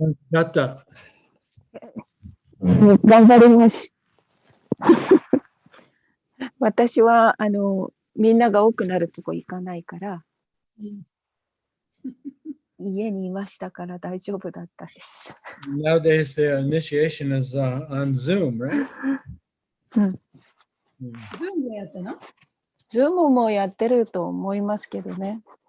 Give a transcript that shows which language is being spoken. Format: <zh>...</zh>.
<ja>やった。頑張ります。私はみんなが多くなるとこ行かないから、家にいましたから大丈夫だったです。</ja> <en>Nowadays, the initiation is on Zoom, right?</en> <ja>うん。ズームでやったの？ズームもやってると思いますけどね。</ja>